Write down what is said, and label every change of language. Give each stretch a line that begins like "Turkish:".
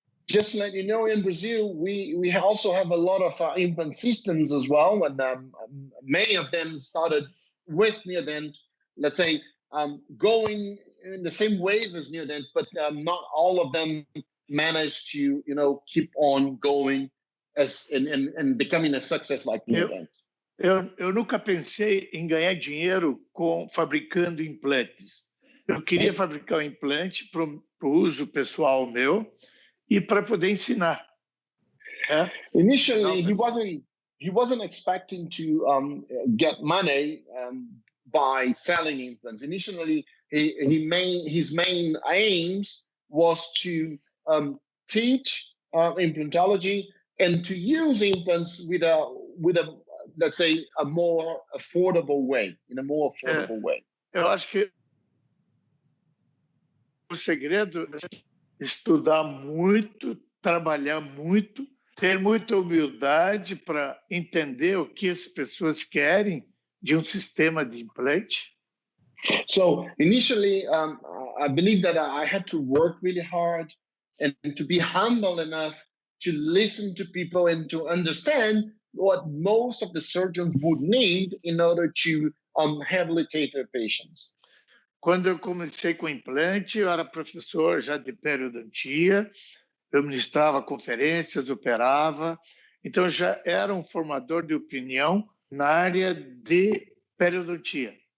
English: Just to let you know, in Brazil, we also have a lot of implant systems as well, and many of them started with Neodent, let's say, going in the same wave as Neodent, but not all of them managed to, keep on going and becoming a success like Neodent.
Portuguese: Eu nunca pensei em ganhar dinheiro fabricando implantes. Eu queria fabricar um implante para o uso pessoal meu, e para poder ensinar.
English: Initially, he wasn't expecting to get money by selling implants. Initially, his main aims was to teach implantology and to use implants with a let's say a more affordable way, in a more affordable way.
Portuguese: Eu acho que o segredo estudar muito, trabalhar muito, ter muita humildade para entender o que as pessoas querem de um sistema de implante.
English: So initially, I believe that I had to work really hard and to be humble enough to listen to people and to understand what most of the surgeons would need in order to rehabilitate their patients.
Portuguese: Quando eu comecei com implante, eu era professor já de periodontia, eu ministrava conferências, operava, então já era um formador de opinião na área de periodontia.